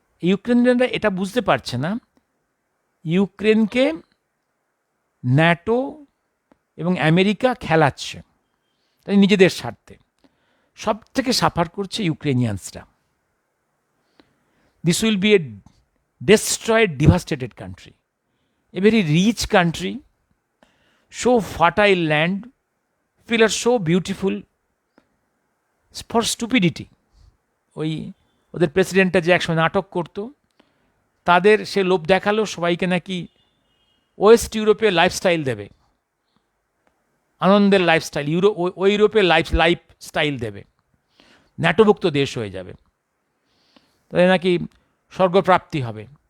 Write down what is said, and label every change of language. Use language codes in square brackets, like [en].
[bn] ইউক্রেনিয়ানরা এটা বুঝতে পারছে না, ইউক্রেনকে ন্যাটো এবং আমেরিকা খেলাচ্ছে তাই নিজেদের স্বার্থে। সব থেকে সাফার করছে ইউক্রেনিয়ানসরা। [en] This will be a destroyed, devastated country, a very rich country, so fertile land, people are so beautiful, for stupidity. [bn] ওই ওদের প্রেসিডেন্টটা যে একসময় নাটক করতো, তাদের সে লোভ দেখালো সবাইকে নাকি ওয়েস্ট ইউরোপের লাইফস্টাইল দেবে, আনন্দের লাইফস্টাইল, ওই ইউরোপের লাইফস্টাইল দেবে, ন্যাটোভুক্ত দেশ হয়ে যাবে, তাদের নাকি স্বর্গপ্রাপ্তি হবে।